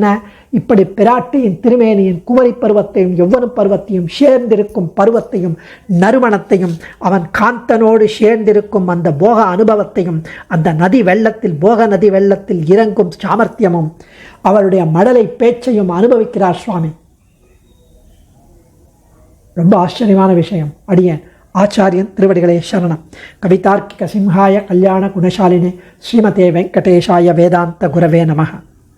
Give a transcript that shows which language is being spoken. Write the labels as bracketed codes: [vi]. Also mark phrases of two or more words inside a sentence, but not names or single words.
[ta] இப்படி பிராட்டியின் திருமேனியின் குமரி பருவத்தையும் யௌவன பருவத்தையும் சேர்ந்திருக்கும் பருவத்தையும் நறுமணத்தையும் அவன் காந்தனோடு சேர்ந்திருக்கும் அந்த போக அனுபவத்தையும் அந்த நதி வெள்ளத்தில் போக நதி வெள்ளத்தில் இறங்கும் சாமர்த்தியமும் அவருடைய மடலை பேச்சையும் அனுபவிக்கிறார் சுவாமி. ரொம்ப ஆச்சரியமான விஷயம். அடியேன் ஆச்சாரியன் திருவடிகளே சரணம். [sa] कवितार्किक सिंहाय कल्याण गुणशालिने श्रीमते वेङ्कटेशाय वेदान्त गुरवे नमः.